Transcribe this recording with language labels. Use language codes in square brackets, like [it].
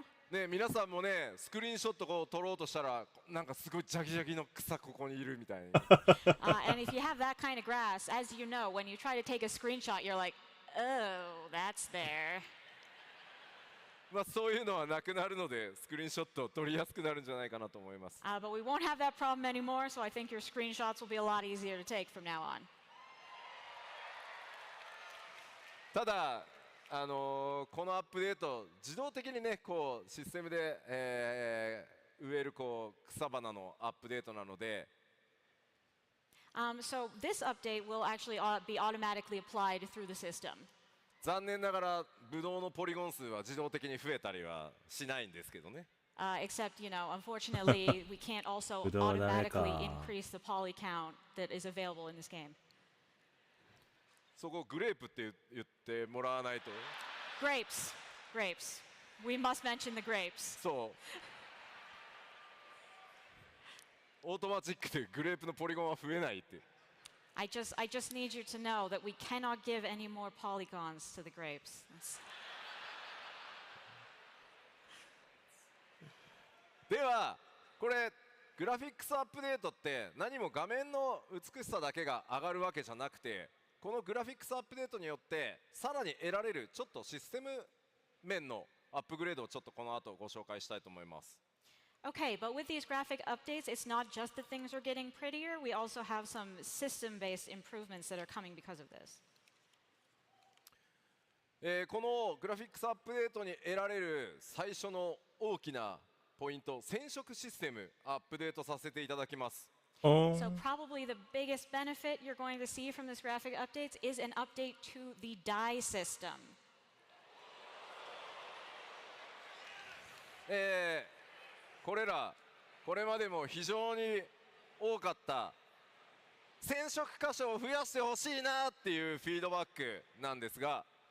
[ja] ね、皆さんもね、スクリーンショットこう撮ろうとしたら、なんかすごいジャギジャギの草ここにいるみたいな。 [en] And if you have that kind of grass, as you know, when you try to take a screenshot, you're like, oh, that's there. [ja] まあそういうのはなくなるので、スクリーンショット撮りやすくなるんじゃないかなと思います。 [en] But we won't have that problem anymore, so I think your screenshots will be a lot easier to take from now on. [ja] ただこのアップデート自動的にねこうシステムで、植えるこう草花のアップデートなので、 [en] So this update will actually be automatically applied through the system. [ja] 残念ながらブドウのポリゴン数は自動的に増えたりはしないんですけどね。 [en] Except, you know, unfortunately, we can't also automatically increase the poly count that is available in this game. [ja] そこグレープって言ってもらわないと。 [en] Grapes, grapes. We must mention the grapes. [ja] そう。オートマチックでグレープのポリゴンは増えないって。 [en] I just need you to know that we cannot give any more polygons to the grapes. [ja] ではこれグラフィックスアップデートって何も画面の美しさだけが上がるわけじゃなくて、このグラフィックスアップデートによってさらに得られるちょっとシステム面のアップグレードをちょっとこの後ご紹介したいと思います。 [en] Okay, but with these graphic updates, it's not just that things are getting prettier. We also have some system-based improvements that are coming because of this. [ja] このグラフィックスアップデートに得られる最初の大きなポイント、染色システムアップデートさせていただきます。 [en] So probably the biggest benefit you're going to see from this graphic updates is an update to the dye system. [ja] これまでも非常に多かった染色箇所を増やしてほしいなっていうフィードバックなんですが、